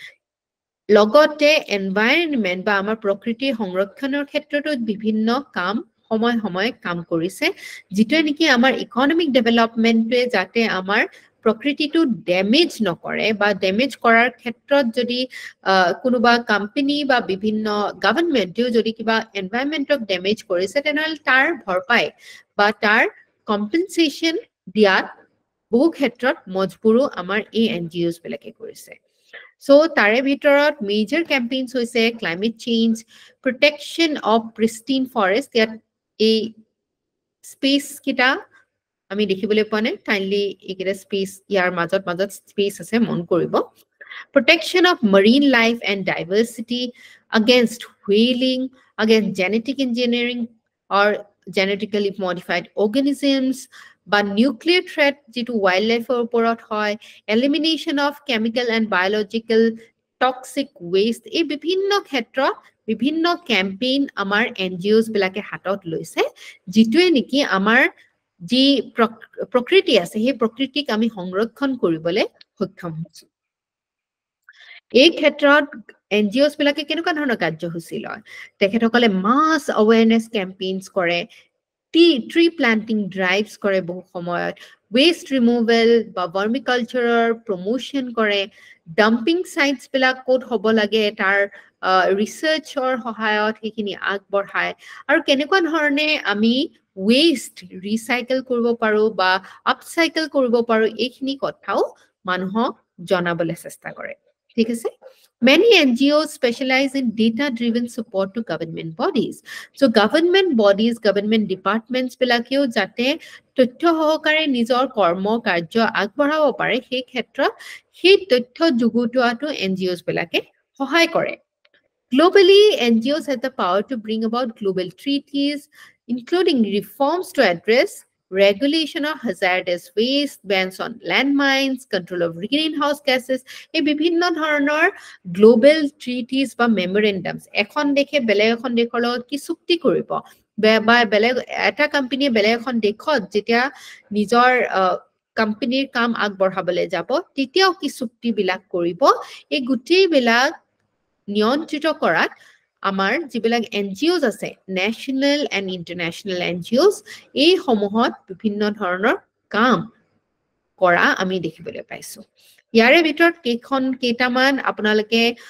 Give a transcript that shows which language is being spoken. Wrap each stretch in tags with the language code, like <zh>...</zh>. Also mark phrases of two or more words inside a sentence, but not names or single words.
<as>লগতে এনভাইৰনমেন্ট বা আমাৰ প্ৰকৃতিৰ সংৰক্ষণৰ ক্ষেত্ৰতো বিভিন্ন কাম সময় কাম কৰিছে যেটো নেকি আমাৰ</as> <en>economic developmente</en> <as>যাতে আমাৰ প্ৰকৃতিটো ড্যামেজ নকৰে বা ড্যামেজ কৰাৰ ক্ষেত্ৰত যদি কোনোবা কোম্পানী বা বিভিন্ন গভৰ্নমেন্টেও যদি কিবা এনভাইৰনমেন্টক ড্যামেজ কৰিছে তেনেহলে তাৰ ভৰপাই বা তাৰ কম্পেনসেশন দিয়াত বহু ক্ষেত্ৰত মজবুৰো আমাৰ এই NGOs বিলাকে কৰিছে সো তাৰে ভিতৰত</as> <en>major campaigns</en> <as>হৈছে</as> <en>climate change protection of pristine forest</en> <as>ইয়াত এই স্পেস কিটা আমি দেখিবলৈ পোৱা নাই কাইন্ডলি এইকেইটা স্পেস ইয়াৰ মাজত স্পেস আছে মন কৰিব</as> <en>protection of marine life and diversity against whaling against genetic engineering or genetically modified organisms</en> <as>বা</as> <en>nuclear threat</en> <as>যেটো wildlife ওপৰত হয়</as> <en>elimination of chemical and biological toxic waste</en> <as>এই বিভিন্ন ক্ষেত্ৰত বিভিন্ন ক্যাম্পেইন আমাৰ NGOs বিলাকে হাতত লৈছে যেটোৱে নেকি আমাৰ যি প্ৰকৃতি আছে সেই প্ৰকৃতিক আমি সংৰক্ষণ কৰিবলৈ সক্ষম হৈছো এই ক্ষেত্ৰত NGOs বিলাকে কেনেকুৱা ধৰণৰ কাৰ্যসূচী লয় তেখেতসকলে মাছ</as> <en>awareness campaigns</en> <as>কৰে</as> <en>tree planting drives</en> <as>কৰে বহু সময়ত</as> <en>waste removal</en> <as>বা</as> <en>vermiculture promotion</en> <as>কৰে</as> <en>dumping sites</en> <as>বিলাক ক'ত হ'ব লাগে তাৰ ৰিসাৰ্চৰ সহায়ত সেইখিনি আগবঢ়ায় আৰু কেনেকুৱা ধৰণে আমি</as> <en>waste recycle</en> <as>কৰিব পাৰো বা upcycle কৰিব পাৰো এইখিনি কথাও মানুহক জনাবলৈ চেষ্টা কৰে ঠিক আছে</as> <en>Many NGOs specialize in data-driven support to government bodies. So government bodies, government departments</en> <as>বিলাকেও যাতে তথ্য সহকাৰে নিজৰ কৰ্ম কাৰ্য আগবঢ়াব পাৰে সেই ক্ষেত্ৰত সেই তথ্য যুগুতোৱাটো NGOs বিলাকে সহায় কৰে</as> <en>Globally, NGOs have the power to bring about global treaties, including reforms to address regulation of hazardous waste, bans on landmines, control of greenhouse gases,</en> <as>এই বিভিন্ন ধৰণৰ</as> <en>global treaties</en> <as>বা memorandums এখন দেশে বেলেগ এখন দেশৰ লগত কি চুক্তি কৰিব বা বেলেগ এটা কোম্পানীয়ে বেলেগ এখন দেশত যেতিয়া নিজৰ কোম্পানীৰ কাম আগবঢ়াবলৈ যাব তেতিয়াও কি চুক্তিবিলাক কৰিব এই গোটেইবিলাক নিয়ন্ত্ৰিত কৰাত আমাৰ যিবিলাক NGOs আছে</as> <en>national and international NGOs</en> <as>এই সমূহত বিভিন্ন ধৰণৰ কাম কৰা আমি দেখিবলৈ পাইছো ইয়াৰে ভিতৰত কেইটামান আপোনালোকে</as>